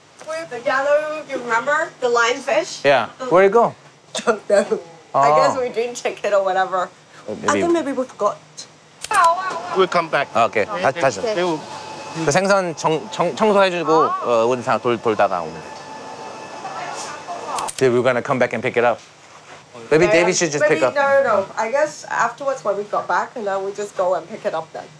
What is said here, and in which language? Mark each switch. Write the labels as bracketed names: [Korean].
[English] where the yellow, you remember? The lionfish? Yeah. Where'd it go? Don't know. I guess we didn't check it or whatever. I think maybe we forgot. We'll come back. [Korean] 오케이. 다시. [English] They will [Korean] 그 생선 청소해주고 우리 다 돌다가 오늘. [English] We're gonna come back and pick it up. Maybe David should just maybe, pick up. No. I guess afterwards when we got back, and then we just go and pick it up then.